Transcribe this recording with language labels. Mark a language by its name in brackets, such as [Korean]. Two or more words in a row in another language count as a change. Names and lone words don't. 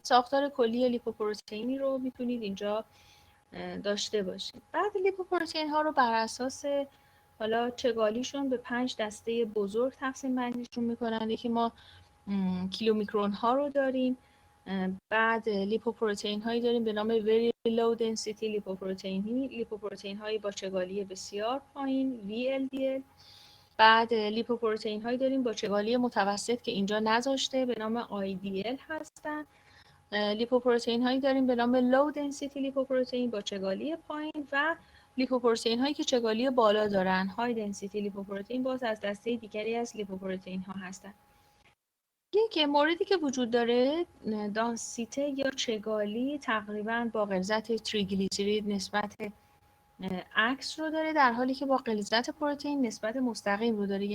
[Persian] ساختار کلی لیپوپروتئینی رو میتونید اینجا داشته باشید. بعد لیپوپروتئین ها رو بر اساس حالا چگالیشون به 5 دسته بزرگ تقسیم بندیشون میکنن. یکی ما کیلومیکرون ها رو داریم، بعد لیپوپروتئین هایی داریم به نام [English] very low density [Persian] لیپوپروتئین هایی با چگالی بسیار پایین VLDL. بعد لیپوپروتئین هایی داریم با چگالی متوسط که اینجا نذاشته به نام IDL هستن. لیپوپروتئین هایی داریم به نام [English] low density [Persian] لیپوپروتئین با چگالی پایین و لیپوپروتئین هایی که چگالی بالا دارن [English] high density [Persian] لیپوپروتئین باز از دسته دیگری از لیپوپروتئین ها هستن. یک موردی که وجود داره دانسیته یا چگالی تقریبا با غلظت تریگلیسیرید نسبت عکس رو داره، در حالی که با غلظت پروتئین نسبت مستقیم رو داره.